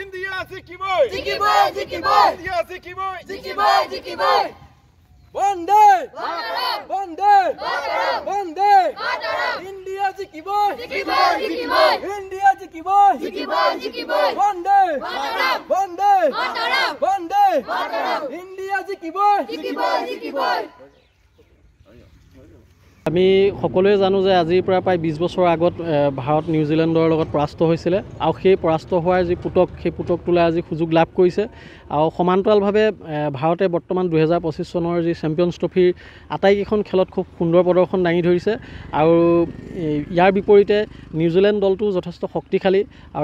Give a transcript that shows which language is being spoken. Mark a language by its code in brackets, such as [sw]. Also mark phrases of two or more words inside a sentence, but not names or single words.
[as] ইণ্ডিয়া জিকিবই জিকিবই জিকিবই ইণ্ডিয়া জিকিবই জিকিবই জিকিবই इंडिया जिकिबोय जिकिबोय जिकिबोय [sa] वंदे मातरम वंदे मातरम वंदे मातरम [as] ইণ্ডিয়া জিকিবই জিকিবই জিকিবই ইণ্ডিয়া জিকিবই জিকিবই জিকিবই इंडिया जिकिबोय जिकिबोय जिकिबोय [sa] वंदे मातरम वंदे मातरम वंदे मातरम [as] ইণ্ডিয়া জিকিবই জিকিবই জিকিবই ইণ্ডিয়া জিকিবই জিকিবই জিকিবই আমি সকলোৱে জানো যে আজিৰ পৰা প্ৰায় 20 বছৰ আগত ভাৰত নিউজিলেণ্ডৰ লগত পৰাস্ত হৈছিল আৰু সেই পৰাস্ত হোৱাৰ যি পুতক সেই পুতকটোলৈ আজি সুযোগ লাভ কৰিছে আৰু সমান্তৰালভাৱে ভাৰতে বৰ্তমান 2025 চনৰ যি চেম্পিয়নছ ট্ৰফিৰ আটাইকেইখন খেলত খুব সুন্দৰ প্ৰদৰ্শন দাঙি ধৰিছে আৰু ইয়াৰ বিপৰীতে নিউজিলেণ্ড দলটো যথেষ্ট শক্তিশালী আৰু